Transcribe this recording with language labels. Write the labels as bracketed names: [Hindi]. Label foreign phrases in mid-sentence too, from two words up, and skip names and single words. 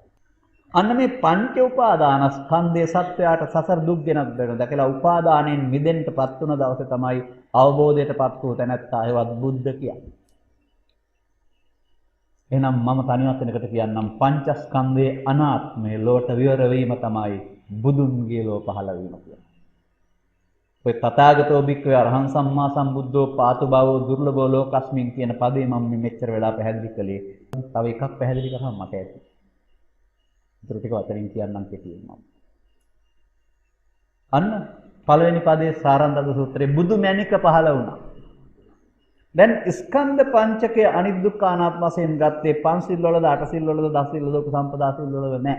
[Sinhala] අන්න මේ පංච උපාදාන ස්කන්ධයේ සත්‍යයට සසර දුක් ගෙනත් දෙන දැකලා උපාදානෙන් මිදෙන්නපත් වුණ දවසේ තමයි අවබෝධයටපත් වූ තැනැත්තා හේවත් බුද්ධ කියන්නේ. එහෙනම් මම තනිවත් වෙනකට කියන්නම් පංචස්කන්ධයේ අනාත්මය ලෝට විවර වීම තමයි බුදුන්ගේ ලෝ පහළ වීම කියන්නේ. [Pali] ඔය තථාගතෝ භික්ඛවේ අරහං සම්මා සම්බුද්ධෝ පාතු භවෝ දුර්ලභෝ ලෝකස්මින් [Sinhala] කියන පදේ මම මෙච්චර වෙලා පැහැදිලි කළේ. තව එකක් පැහැදිලි කරාම මට ඇති. ඒතර ටික වතරින් කියන්නම් කෙටියෙන් මම. අන්න පළවෙනි පදේ සාරන්දද සූත්‍රයේ බුදු මැණික පහළ වුණා. දැන් ස්කන්ධ පංචකය අනිත් දුක්ඛ අනාත්ම වශයෙන් ගත්තේ පංචශීල වලද, අටශීල වලද, දසශීල වලද, උපසම්පදා සීල වලද නැහැ.